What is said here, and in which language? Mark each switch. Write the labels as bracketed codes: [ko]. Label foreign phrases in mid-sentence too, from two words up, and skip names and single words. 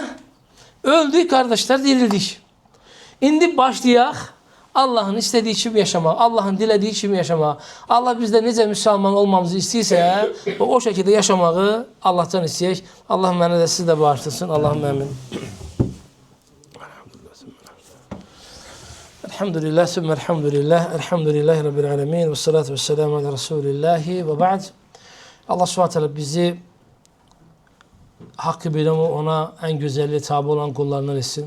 [tr] Öldük, kardeşler, dirildik. [az] İndi başlayaq, Allah'ın istediği kimi yaşamaq, Allah'ın dilediği kimi yaşamaq. Allah bizdə necə müsəlman olmamızı istəyirsə, o şəkildə yaşamağı Allah'tan istəyək. Allah mənə də siz də bağışlasın. Allah'ım əmin. [ar] الحمد لله، ثم الحمد لله، الحمد لله رب العالمين والصلاة والسلام على رسول الله وبعد. [tr] Allah SWT bizi hakkı bilimi ona en güzelliği tabi olan kullarından etsin.